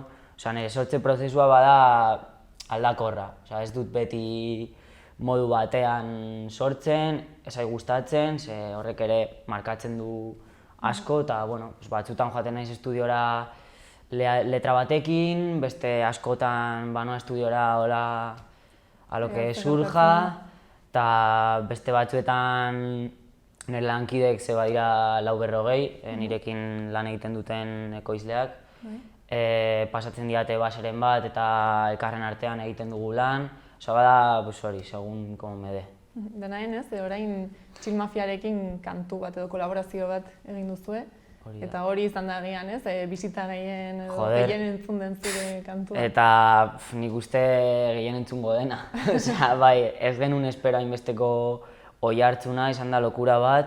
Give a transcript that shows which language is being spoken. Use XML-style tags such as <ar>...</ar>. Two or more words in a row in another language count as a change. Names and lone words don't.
<eu>Nire sortze prozesua bada aldakorra, ez dut beti modu batean sortzen, ez zait gustatzen, horrek ere markatzen du asko, eta batzutan joaten naiz estudiora letra batekin, beste askotan banoa estudiora hola</eu> <es>a lo que surja,</es> <eu>eta beste batzuetan nire lankideek ze badira 40, nirekin lan egiten duten ekoizleak, pasatzen diate baseren bat eta elkarren artean egiten dugu lan, bada hori,</eu> <es>segun como me de.</es> <eu>Denaen ez, orain Chill Mafiarekin kantu bat edo kolaborazio bat egin duzue, hori da. Eta hori izan da gian, ez? Bisita gehien edo Joder. gehien entzun den zure kantua. Eta nik uste gehien entzungo dena. Osea, bai, ez genuen espero hainbesteko oihartzuna, izan da lokura bat.</eu>